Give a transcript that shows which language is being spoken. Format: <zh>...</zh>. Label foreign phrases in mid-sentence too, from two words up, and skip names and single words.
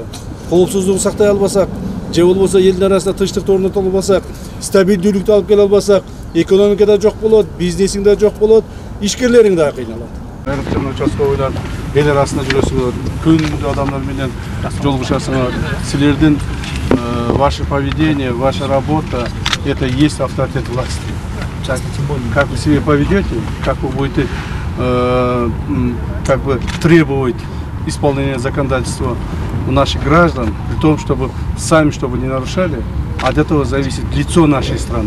<ky>Коопсуздугун сактай албасак, же болбосо элдин арасында тынчтыкты орното албасак, стабилдүүлүктү алып келе албасак, экономика да жок болот, бизнесиң да жок болот, ишкерлериң да кыйналат. Айрыкча участковыйлар эл арасында жүрөсүңөр, күндү адамдар менен жолугушасыңар.</ky> <ru>Силердин ваше поведение, ваша работа — это есть авторитет власти. Как вы себя поведете, как вы будете как бы требовать исполнения законодательства у наших граждан, при том, чтобы сами не нарушали, от этого зависит лицо нашей страны.</ru>